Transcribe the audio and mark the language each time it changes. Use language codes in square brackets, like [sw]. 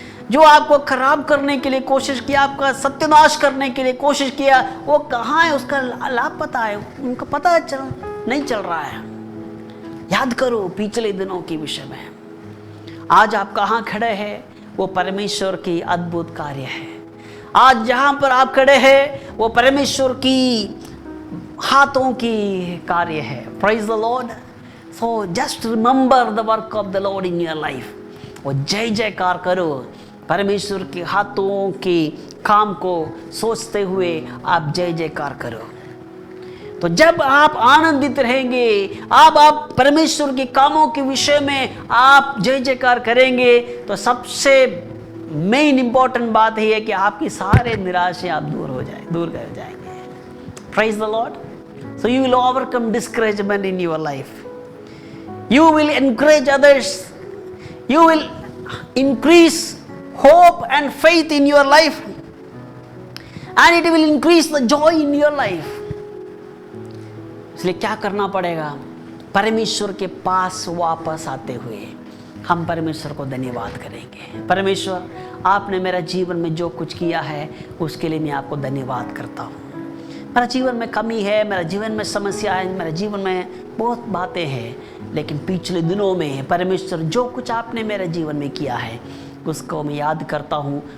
[hi] जो आपको खराब करने के लिए कोशिश किया, आपका सत्यानाश करने के लिए कोशिश किया, वो कहाँ है, उसका लाभ पता है, उनका पता नहीं चल रहा है। याद करो पिछले दिनों के विषय में। आज आप कहाँ खड़े हैं, वो परमेश्वर की अद्भुत कार्य है। आज जहाँ पर आप खड़े हैं वो परमेश्वर की हाथों की कार्य है। [en] Praise the Lord. So just remember the work of the Lord in your life. [hi] और जय जयकार करो। परमेश्वर के हाथों के काम को सोचते हुए आप जय जयकार करो। तो जब आप आनंदित रहेंगे, आप परमेश्वर के कामों के विषय में आप जय जयकार करेंगे, तो सबसे मेन इंपॉर्टेंट बात है कि आपकी सारे निराशे आप दूर कर जाएंगे। [en] Praise the Lord. So you will overcome discouragement in your life. You will encourage others. You will increase hope and faith in your life, and it will increase the joy in your life. [hi] इसलिए क्या करना पड़ेगा? परमेश्वर के पास वापस आते हुए हम परमेश्वर को धन्यवाद करेंगे। परमेश्वर, आपने मेरा जीवन में जो कुछ किया है उसके लिए मैं आपको धन्यवाद करता हूँ। मेरा जीवन में कमी है, मेरा जीवन में समस्या है, मेरे जीवन में बहुत बातें हैं, लेकिन पिछले दिनों में परमेश्वर जो कुछ आपने मेरे जीवन में किया है उसको मैं याद करता हूँ।